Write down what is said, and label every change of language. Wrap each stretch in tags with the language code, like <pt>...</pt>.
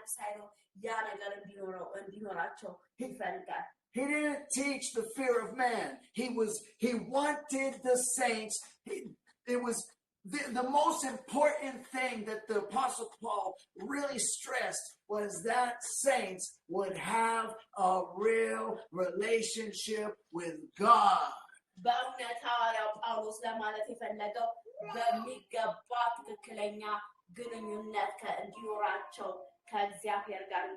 <am>መጨናነቅ ሳይኖር ያ ነገር እንዲኖራቸው ይፈልጋል።</am> <en>He didn't teach the fear of man. He wanted the saints. It was the most important thing that the Apostle Paul really stressed was that saints would have a real relationship with God.</en> <am>በእውነት ሐዋርያው ጳውሎስ ለማለት የፈለገው በሚገባ ትክክለኛ ግንኙነት እንዲኖራቸው ከእግዚአብሔር ጋር</am>